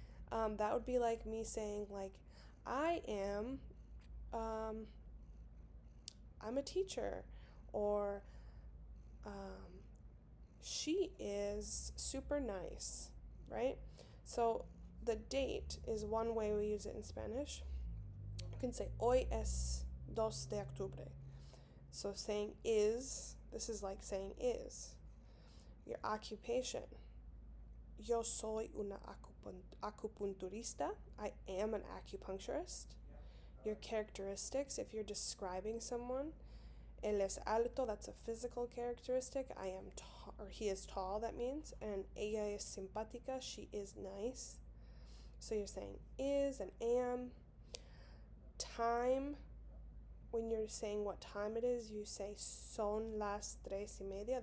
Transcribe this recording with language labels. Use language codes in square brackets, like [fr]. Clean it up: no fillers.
[en] That would be like me saying like, I am, I'm a teacher, or she is super nice, right? So the date is one way we use it in Spanish. You can say [es] hoy es 2 de octubre. [en] So saying is, this is like saying is. Your occupation. [es] Yo soy una acupunturista. [en] I am an acupuncturist. Your characteristics, if you're describing someone, [es] él es alto, [en] that's a physical characteristic. I am tall, or he is tall, that means. And [es] ella es simpática, [en] she is nice. So you're saying is and am. Time, when you're saying what time it is, you say [es] son las 3:30.